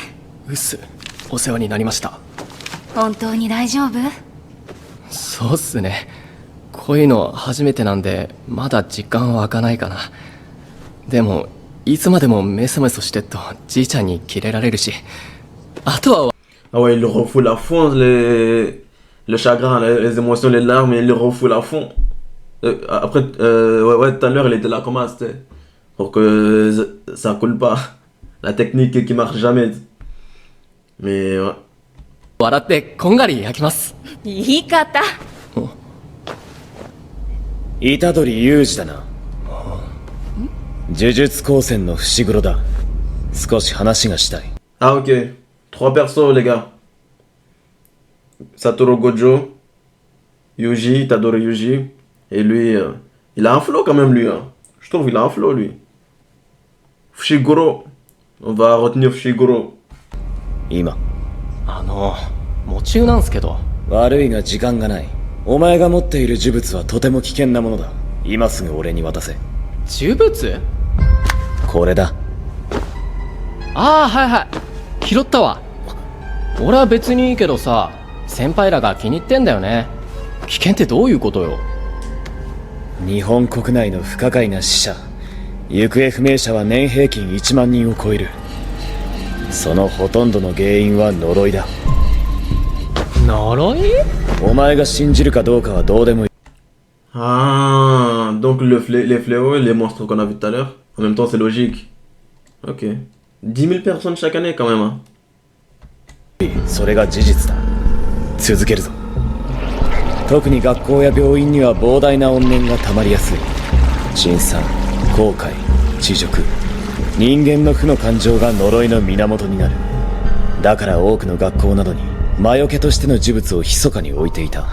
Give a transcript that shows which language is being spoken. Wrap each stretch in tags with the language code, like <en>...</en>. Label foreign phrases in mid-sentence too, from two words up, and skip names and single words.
<ja>うっす。お世話になりました。本当に大丈夫？そうっすね。こういうの初めてなんで、まだ実感湧かないかな。でも、いつまでもメソメソしてっとじいちゃんにキレられるし、あとは。</ja> <fr>Ah ouais, il le refoule à fond, le chagrin, les émotions, les larmes, il le refoule à fond. Après, tout à l'heure, il était là comme ça, c'était pour que ça coule pas. La technique qui marche jamais. Mais ouais.</fr> <ja>笑ってこんがり焼きます。言い方。虎杖裕二だな。呪術高専の伏黒だ。少し話がしたい。</ja> <fr>Ah ok. 3 persos les gars. Satoru Gojo, Yuji, Itadori Yuji. Et lui, il a un flow quand même lui. Hein. Je trouve qu'il a un flow lui. Fushiguro. On va retenir Fushiguro.</fr> <ja>今。夢中なんすけど。悪いが時間がない。お前が持っている呪物はとても危険なものだ。今すぐ俺に渡せ。呪物？これだ。ああ、はいはい。拾ったわ。俺は別にいいけどさ、先輩らが気に入ってんだよね。危険ってどういうことよ？日本国内の不可解な死者、行方不明者は年平均1万人を超える。そのほとんどの原因は呪いだ。呪い？お前が信じるかどうかはどうでもいい。</ja> <fr>Ah, donc les fléaux et les monstres qu'on a vu tout à l'heure, en même temps c'est logique. Ok. 10 000 personnes chaque année quand même. Hein.</fr> <ja>それが事実だ。続けるぞ。特に学校や病院には膨大な怨念が溜まりやすい。辛酸、後悔、恥辱、人間の負の感情が呪いの源になる。だから多くの学校などに魔除けとしての呪物を密かに置いていた。</ja>